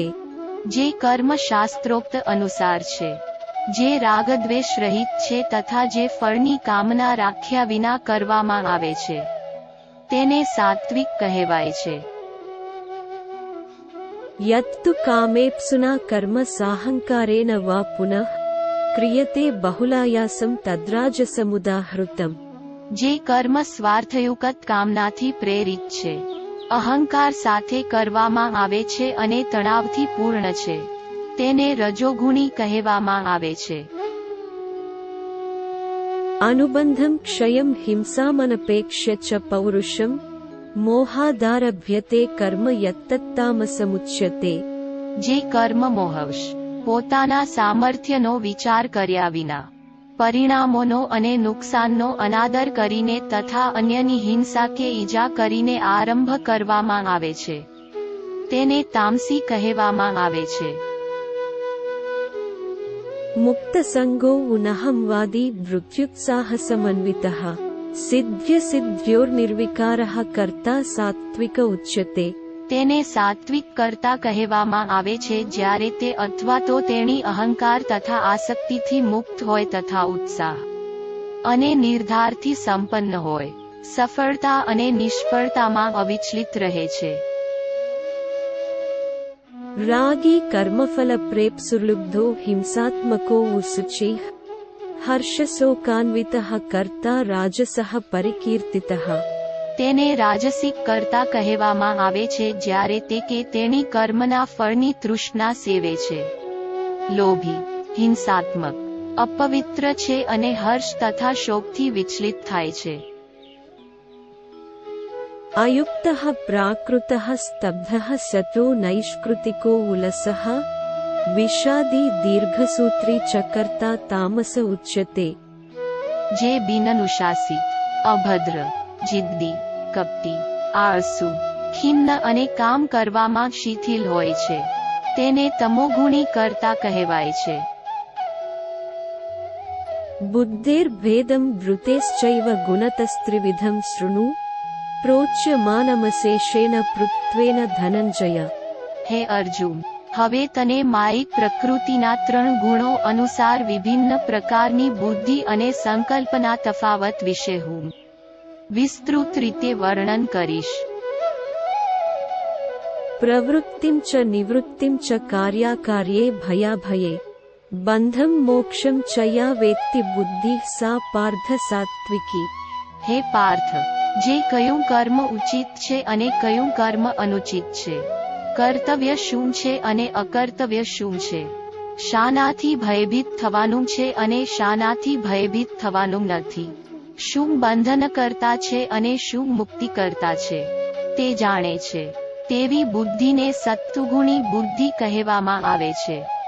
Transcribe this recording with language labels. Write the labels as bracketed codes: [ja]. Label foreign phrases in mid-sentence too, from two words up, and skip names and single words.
[gu] જે કર્મ શાસ્ત્રોક્ત અનુસાર છે, જે રાગદ્વેષ રહિત છે તથા જે ફળની કામના રાખ્યા વિના કરવામાં આવે છે તેને સાત્વિક કહેવાય છે. [sa] यत्तु कामेप्सुना कर्म साहंकारेण वा पुनः क्रियते बहुलायासं तद्राजसमुदाहृतम्। [gu] જે કર્મ સ્વાર્થયુક્ત કામનાથી પ્રેરિત છે, અહંકાર સાથે કરવામાં આવે છે અને તણાવથી પૂર્ણ છે, તેને રજોગુણી કહેવામાં આવે છે. [sa] अनुबन्धं क्षयं हिंसामनपेक्ष्य च पौरुषं मोहादारभ्यते कर्म यत्तत्तामसमुच्यते. [gu] જે કર્મ મોહવશ પોતાના સામર્થ્યનો વિચાર કર્યા વિના પરિણામોનો અને નુકસાનનો અનાદર કરીને તથા અન્યની હિંસા કે ઈજા કરીને આરંભ કરવામાં આવે છે, તેને તામસી કહેવામાં આવે છે. [sa] मुक्तसंगो उनहंवादी वृत्त्युत्साहसमन्वितः सिद्ध्यसिद्ध्योर्निर्विकारः कर्ता सात्विक उच्यते. [gu] તેને સાત્વિક કર્તા કહેવામાં આવે છે જ્યારે તે અથવા તો તેણી અહંકાર તથા આસક્તિથી મુક્ત હોય તથા ઉત્સાહ અને નિર્ધારથી સંપન્ન હોય, સફળતા અને નિષ્ફળતામાં અવિચલિત રહે છે. [sa] रागी कर्मफलप्रेप्सुर्लुब्धो हिंसात्मको उशुचिः हर्षशोकान्वितः कर्ता राजसः परिकीर्तितः. [gu] તેને રાજસિક કર્તા કહેવામાં આવે છે જ્યારે તે કે તેણી કર્મના ફળની તૃષ્ણા સેવે છે, લોભી, હિંસાત્મક, અપવિત્ર છે અને હર્ષ તથા શોકથી વિચલિત થાય છે. [sa] अयुक्तः प्राकृतः स्तब्धः सतो नैष्कृतिको उलसः विषादी दीर्घसूत्री च कर्ता तामस उच्यते. [gu] જે બિનઅનુશાસિત, અભદ્ર, જિદ્દી, કપટી, આળસુ, ખિન્ન અને કામ કરવામાં શિથિલ હોય છે, તેને તમોગુણી કર્તા કહેવાય છે. [sa] बुद्धेर्भेदं वृतेश्चैव गुणतस्त्रिविधं शृणु प्रोच्यमानमशेषेण पृथ्वेन धनंजय. [gu] હે અર્જુન, હવે તને મારી પ્રકૃતિના 3 ગુણો અનુસાર વિભિન્ન પ્રકારની બુદ્ધિ અને સંકલ્પના તફાવત વિશે હું વિસ્તૃત રીતે વર્ણન કરીશ. [sa] प्रवृत्तिं च निवृत्तिं च कार्याकार्ये भयाभये बंधं मोक्षं च या वेत्ति बुद्धिः सा पार्थ सात्विकी. [gu] હે પાર્થ, જે કયું કર્મ ઉચિત છે અને કયું કર્મ અનુચિત છે, કર્તવ્ય શું છે અને અકર્તવ્ય શું છે, શાનાથી ભયભીત થવાનું છે અને શાનાથી ભયભીત થવાનું નથી, શું બંધન કરતા છે અને શું મુક્તિ કરતા છે, તે જાણે છે, તેવી બુદ્ધિને સત્વગુણી બુદ્ધિ કહેવામાં આવે છે.